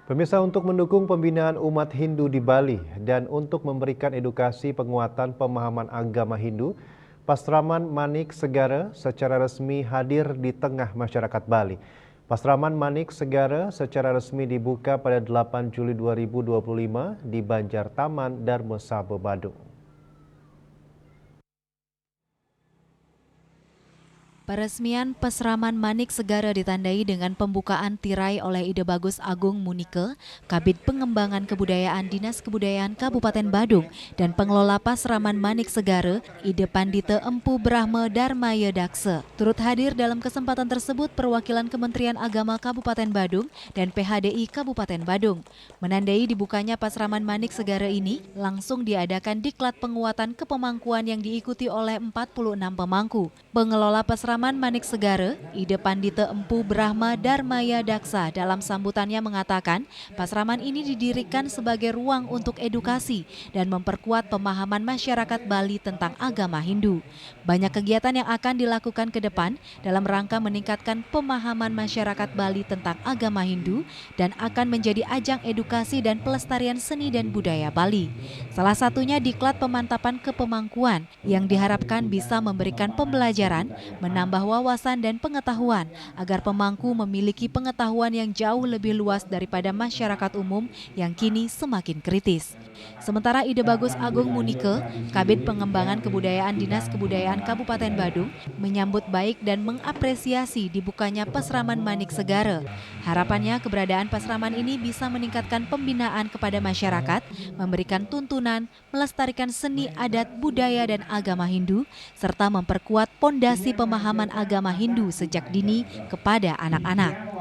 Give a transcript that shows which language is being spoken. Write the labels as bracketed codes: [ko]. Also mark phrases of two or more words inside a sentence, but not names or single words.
[id] Pemirsa, untuk mendukung pembinaan umat Hindu di Bali dan untuk memberikan edukasi penguatan pemahaman agama Hindu, Pastraman Manik Segara secara resmi hadir di tengah masyarakat Bali. Pastraman Manik Segara secara resmi dibuka pada 8 Juli 2025 di Banjar Taman Darmosaba, Badung. Peresmian Pasraman Manik Segara ditandai dengan pembukaan tirai oleh Ide Bagus Agung Munike, Kabid Pengembangan Kebudayaan Dinas Kebudayaan Kabupaten Badung, dan pengelola Pasraman Manik Segara, Ide Pandite Empu Brahma Darmaya Daksa. Turut hadir dalam kesempatan tersebut perwakilan Kementerian Agama Kabupaten Badung dan PHDI Kabupaten Badung. Menandai dibukanya Pasraman Manik Segara ini, langsung diadakan diklat penguatan kepemangkuan yang diikuti oleh 46 pemangku. Pengelola Pasraman Manik Segara, Ide Pandite Empu Brahma Darmaya Daksa dalam sambutannya mengatakan, Pasraman ini didirikan sebagai ruang untuk edukasi dan memperkuat pemahaman masyarakat Bali tentang agama Hindu. Banyak kegiatan yang akan dilakukan ke depan dalam rangka meningkatkan pemahaman masyarakat Bali tentang agama Hindu dan akan menjadi ajang edukasi dan pelestarian seni dan budaya Bali. Salah satunya diklat pemantapan kepemangkuan yang diharapkan bisa memberikan pembelajaran, menambah wawasan dan pengetahuan agar pemangku memiliki pengetahuan yang jauh lebih luas daripada masyarakat umum yang kini semakin kritis. Sementara Ide Bagus Agung Munike, Kabid Pengembangan Kebudayaan Dinas Kebudayaan Kabupaten Badung, menyambut baik dan mengapresiasi dibukanya Pasraman Manik Segara. Harapannya keberadaan Pasraman ini bisa meningkatkan pembinaan kepada masyarakat, memberikan tuntunan, melestarikan seni adat, budaya dan agama Hindu, serta memperkuat pondasi pemahaman agama Hindu sejak dini kepada anak-anak.